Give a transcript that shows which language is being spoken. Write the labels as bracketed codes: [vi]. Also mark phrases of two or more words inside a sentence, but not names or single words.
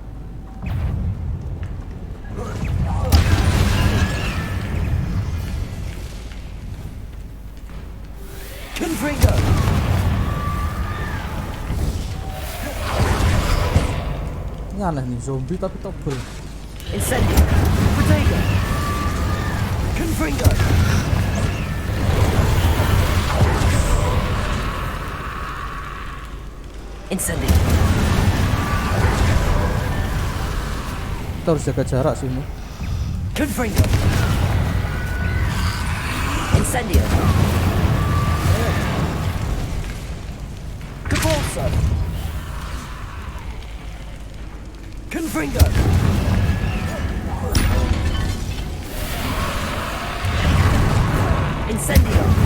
[id] Confringo. Ini aneh nih, zombie tapi tebel. Incendio. Protego. Confringo. Incendio. Kita harus jaga jarak sini. Confringo. Incendio. Cabalso. Confringo. Incendio.